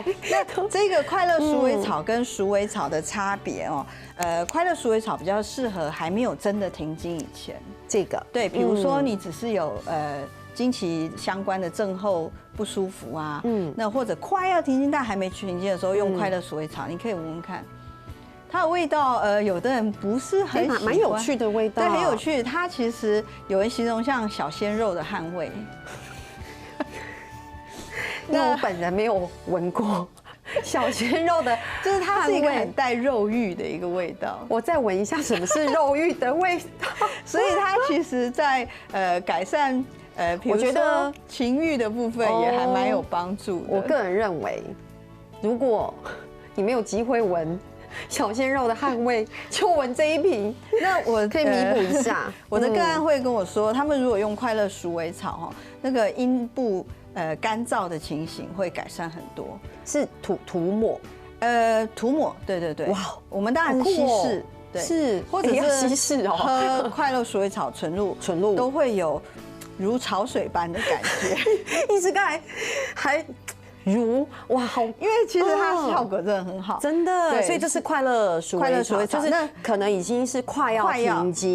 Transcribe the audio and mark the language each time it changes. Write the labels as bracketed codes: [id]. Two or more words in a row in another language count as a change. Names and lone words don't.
[zh] 那這個快樂鼠尾草跟鼠尾草的差別哦，快樂鼠尾草比較適合還沒有真的停經以前。這個對，比如說你只是有經期相關的症候不舒服啊，那或者快要停經但還沒停經的時候，用快樂鼠尾草，你可以聞聞看，它的味道，有的人不是很喜歡，蠻有趣的味道，對，很有趣。它其實有人形容像小鮮肉的汗味，那我本人沒有聞過小鮮肉的，就是它是一個很帶肉慾的一個味道。我再聞一下什麼是肉慾的味道，所以它其實在改善。比如說情慾的部分也還蠻有幫助的。我個人認為，如果你沒有機會聞小鮮肉的汗味，就聞這一瓶，那我可以彌補一下。我的個案會跟我說，他們如果用快樂鼠尾草，那個陰部乾燥的情形會改善很多。是塗抹？塗抹，對。哇，我們當然是稀釋。 对，是，或者是稀释哦，喝快乐鼠尾草纯露都会有如潮水般的感觉。一直刚才还哇好，因为其实它效果真的很好，真的，所以这是快乐鼠尾草，就是可能已经是快要停经，